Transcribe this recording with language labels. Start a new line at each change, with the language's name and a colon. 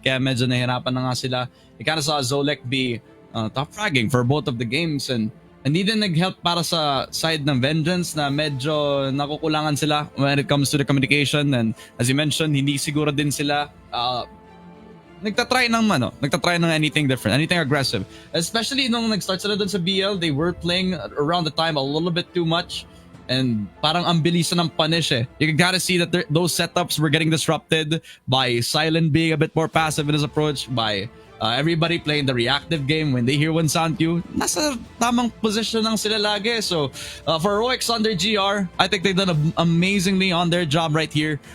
Filipino: Kaya medyo nahirapan na nga sila.
English: You kind of saw Zolek be top fragging for both of the games,
Filipino: and hindi din nag-help para sa side ng Vengeance na medyo nakukulangan sila
English: when it comes to the communication. And as you mentioned,
Filipino: hindi siguro din sila nagtatry ng
English: anything different, anything aggressive. Especially
Filipino: nung nag-start sila dun sa BL,
English: they were playing around the time a little bit too much.
Filipino: And parang ang bilisan ng punish eh.
English: You gotta see that those setups were getting disrupted by Silent being a bit more passive in his approach, by everybody playing the reactive game. When they hear one sound cue,
Filipino: nasa tamang position lang sila lagi.
English: So for Heroics on their GR, I think they've done amazingly on their job right here.